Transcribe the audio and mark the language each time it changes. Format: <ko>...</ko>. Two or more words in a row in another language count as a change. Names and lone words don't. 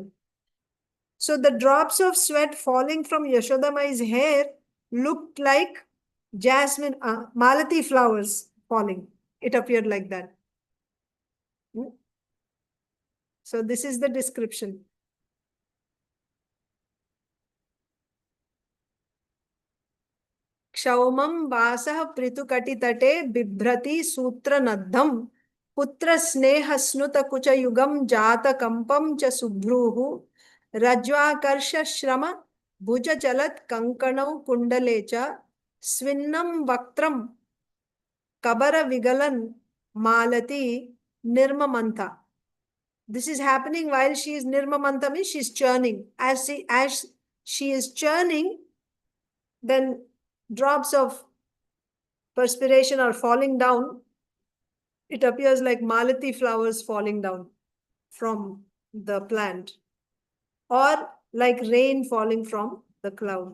<en>So the drops of sweat falling from Yaśodā Mai's hair looked like jasmine, malati flowers falling. It appeared like that. So this is the description.</en> <sa>क्षौमं वासः पृथु-कटि-तटे बिभ्रती सूत्र-नद्धं पुत्र-स्नेह-स्नुत-कुच-युगं जात-कम्पं च सुभ्रूः रज्ज्व्-आकर्ष-श्रम-भुज-चलत्-कङ्कणौ कुण्डले च स्विन्नं वक्त्रं कबर-विगलन्-मालती निर्ममन्थ.</sa> <en>This is happening while she is nirmamantha, means she is churning. As she is churning, then drops of perspiration are falling down. It appears like malati flowers falling down from the plant, or like rain falling from the cloud.</en>